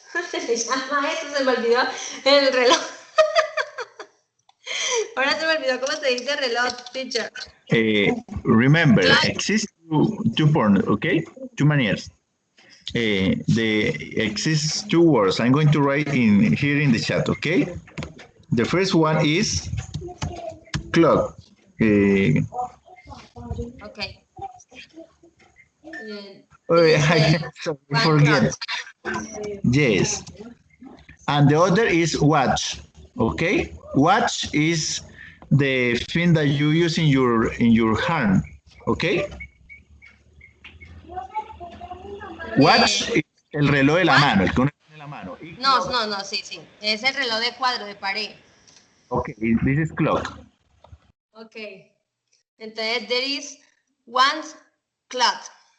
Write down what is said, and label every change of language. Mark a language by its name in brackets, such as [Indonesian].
[Spanish] Se llama eso, se me olvidó el reloj. Ahora se me olvidó cómo se dice reloj, teacher. [English] Remember, exist two forms, okay? Two manners. The exist two words. I'm going to write here in the chat, okay? The first one is clock. Okay. I forget. Yes. And the other is watch. Okay? Watch is the thing that you use in your hand. Okay? [Spanish] Watch es el reloj de la mano, el que uno tiene en la mano. No, sí. Es el reloj de cuadro, de pared. [English] Okay, this is clock. Okay. Entonces, there is one clock.